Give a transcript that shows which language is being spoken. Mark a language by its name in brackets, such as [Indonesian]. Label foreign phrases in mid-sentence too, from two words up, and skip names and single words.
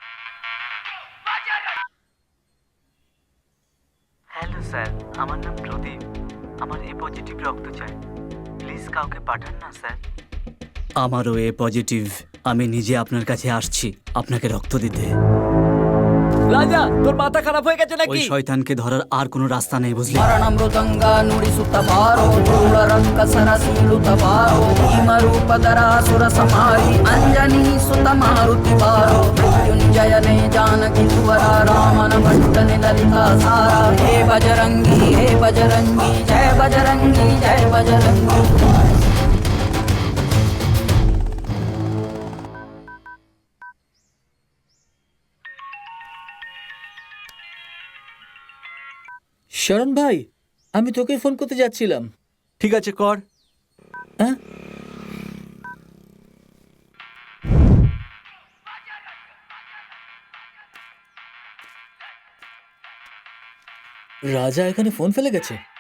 [English] hello sir, [Bangla] আমার নাম প্রদীপ। আমার [English] A positive [Bangla] রক্ত চাই, প্লিজ কাউকে পাঠান না স্যার। আমারও [English] A positive. [Bangla] আমি নিজে আপনার কাছে আসছি আপনাকে রক্ত দিতে। রাজা তোর মাথা খারাপ হয়ে গেছে ওই নাকি? শয়তানকে ধরার আর কোনো রাস্তা নেই, বুঝলি? [Kannada] ಮರಣಮೃದಂಗ ನುಡಿಸುತ್ತ ಬಾರೋ ಧೂಳ ರಕ್ಕಸರ ಸೀಳುತ್ತ ಬಾರೋ ಭೀಮರೂಪಧರಾಸುರ ಸಂಹಾರಿ ಅಂಜನಿ ಸುತ ಮಾರುತಿ ಬಾರೋ ಮೃತ್ಯುಂಜಯನೇ ಜಾನಕಿ ಸುವರ ರಾಮನ ಭಕ್ತನೆ ಲಲಿತಾ ಸಾರ ಹೇ ಬಜರಂಗಿ ಜಯ ಬಜರಂಗಿ ಜಯ ಬಜರಂಗಿ। [Bangla] শরণ ভাই, আমি তোকে ফোন করতে যাচ্ছিলাম। ঠিক আছে, কর। হ্যাঁ, রাজা এখানে ফোন ফেলে গেছে।